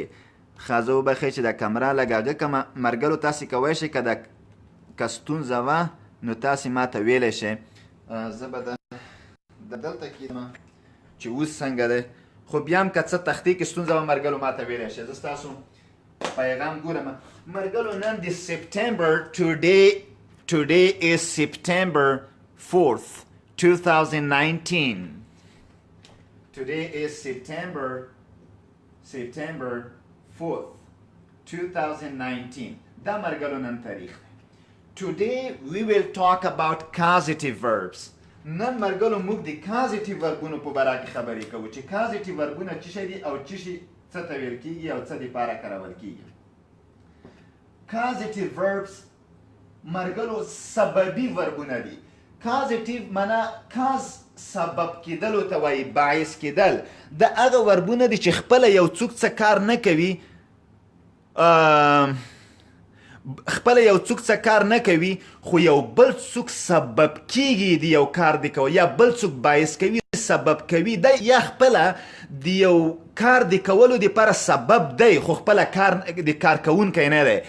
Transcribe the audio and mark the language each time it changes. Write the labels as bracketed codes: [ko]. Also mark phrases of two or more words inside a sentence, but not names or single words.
[ps] خازه وبخښئ چې د کمره لږ هغه کمه. مرګلو تاسې کولی شئ که ستونزه وه نو تاسې ما ته ویلی شئ. زه به دلته کېدم چې اوس څنګه دی، خو بیا هم که څه تختې کې ستونزه وه مرګلو ما ته ویلی شئ. زه ستاسو پیغام ګورم. مرګلو نن د سپتمبر، [en] today is September 4th 2019. Today is September 4th 2019. [ps] دا مرګلو نن تاریخ. [en] Today we will talk about causative verbs. [ps] نن مرګلو موږ د [en] causative verbونو [ps] په باره کې خبرې کوو چې [en] causative verbونه [ps] څه شی دي او څه ته ویل کېږي او څه دپاره کارول کېږي. [en] causative verbs [ps] مرګلو سببي وربونه دي. causative معنا cause سبب کېدلو ته وایي، باعث کېدل. د هغه وربونه دي چې خپله یو څوک څه کار نه کوي، خو یو بل څوک سبب کېږي د یو کار د کول، یا بل څوک باعث کوي، سبب کوي دی، یا خپله د یو کار د کولو دپاره سبب دی خو خپله د کار کوونکی نه دی.